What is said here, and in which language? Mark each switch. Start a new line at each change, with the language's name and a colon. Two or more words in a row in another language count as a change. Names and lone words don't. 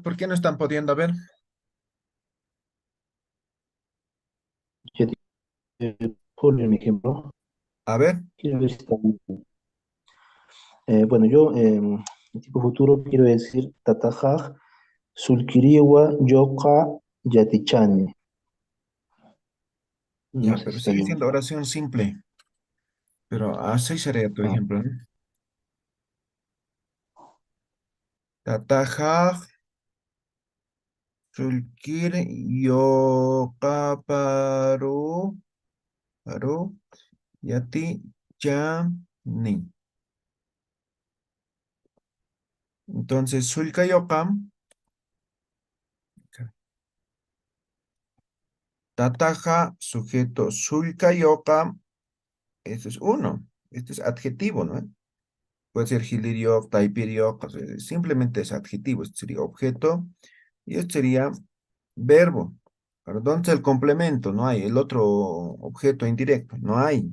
Spanish: ¿Por qué no están pudiendo ver? Ya Julio, mi ejemplo. A ver, Quiero ver si está bien. Bueno, yo en tipo futuro quiero decir
Aymara: tatajaj sulkiriwa yoka yatichani.
Spanish: No ya, sé si pero está sigue bien. siendo oración simple. Pero así sería tu Ah, ejemplo, ¿no?
Aymara: Tatajaj, sulkir, yokaparu, paru, yati, chani. Entonces, sulka yokam, tataja, sujeto, sulka yokam,
Spanish: eso es uno. Este es adjetivo, ¿no? Puede ser
Aymara: hiliriok, taipiriok,
Spanish: o sea, simplemente es adjetivo. Este sería objeto y este sería verbo. Pero ¿dónde está el complemento? No hay. El otro objeto indirecto, no hay.